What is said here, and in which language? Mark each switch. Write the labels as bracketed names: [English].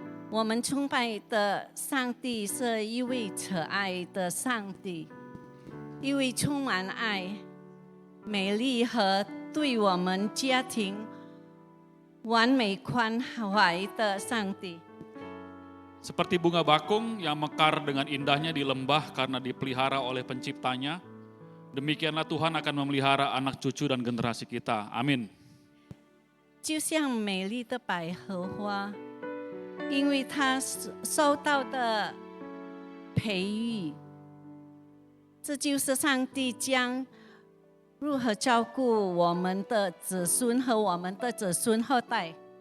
[Chinese] 我们崇拜的上帝是一位慈爱的上帝，一位充满爱、美丽和对我们家庭完美关怀的上帝。 [Indonesian] Seperti bunga bakung yang mekar dengan indahnya di lembah karena dipelihara oleh penciptanya, demikianlah Tuhan akan memelihara anak cucu dan generasi kita. Amin. [Chinese] 就像美丽的百合花，因为它受到的培育，这就是上帝将如何照顾我们的子孙和我们的子孙后代。